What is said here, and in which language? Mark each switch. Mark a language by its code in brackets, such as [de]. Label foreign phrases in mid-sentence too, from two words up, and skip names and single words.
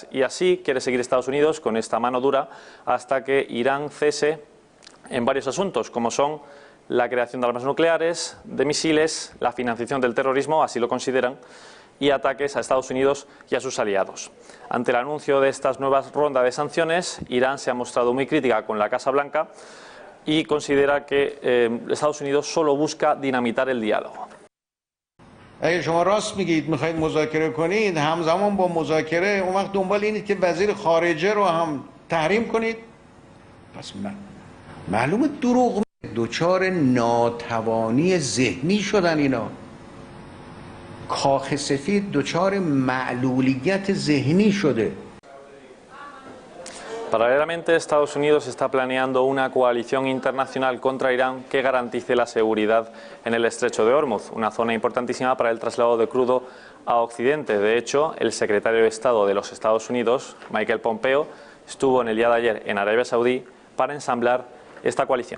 [es] Y así quiere seguir Estados Unidos con esta mano dura hasta que Irán cese en varios asuntos, como son la creación de armas nucleares, de misiles, la financiación del terrorismo, así lo consideran, y ataques a Estados Unidos y a sus aliados. Ante el anuncio de estas nuevas rondas de sanciones, Irán se ha mostrado muy crítica con la Casa Blanca y considera que Estados Unidos solo busca dinamitar el diálogo. [fa] اگه شما راست میگید میخواید مذاکره کنید همزمان با مذاکره اون وقت دنبال اینید که وزیر خارجه رو هم تحریم کنید پس معلومه دروغ دچار ناتوانی ذهنی شدن اینا کاخ سفید دچار معلولیت ذهنی شده. [es] Paralelamente, Estados Unidos está planeando una coalición internacional contra Irán que garantice la seguridad en el estrecho de Hormuz, una zona importantísima para el traslado de crudo a Occidente. De hecho, el secretario de Estado de los Estados Unidos, Michael Pompeo, estuvo en el día de ayer en Arabia Saudí para ensamblar esta coalición.